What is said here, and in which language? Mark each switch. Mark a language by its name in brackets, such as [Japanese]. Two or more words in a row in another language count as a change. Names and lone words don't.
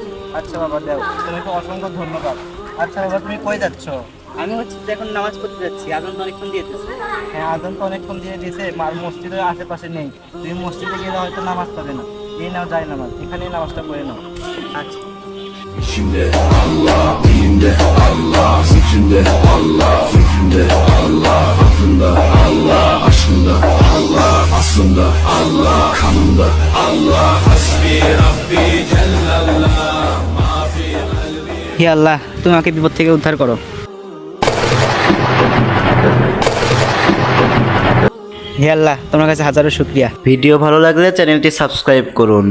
[Bangla] আচ্ছা বাবা দাও, তোমাকে অসংখ্য ধন্যবাদ। আচ্ছা বাবা তুমি কই যাচ্ছ? আমি হচ্ছে যে এখন নামাজ পড়তে যাচ্ছি, আজান তো অনেকক্ষণ দিয়ে দিচ্ছে। হ্যাঁ আজান তো অনেকক্ষণ দিয়ে দিয়েছে, মসজিদের আশেপাশে নেই, তুমি মসজিদে গেলে হয়তো নামাজ পাবে না। এই নাও যাই নামাজ, এখানেই নামাজটা পড়ে নাও। আচ্ছা। [Turkish] İçimde Allah, dinde Allah, içinde Allah, fikrinde Allah, aklında Allah, aşkında Allah, aslında Allah, kanında Allah, [Arabic] حسبي ربي جل الله، ما في قلبي. [Bangla] হে আল্লাহ, তুমি আমাকে বিপদ থেকে উদ্ধার করো। হে আল্লাহ, তোমার কাছে হাজারো শুকরিয়া। ভিডিও ভালো লাগলে চ্যানেলটি সাবস্ক্রাইব করুন।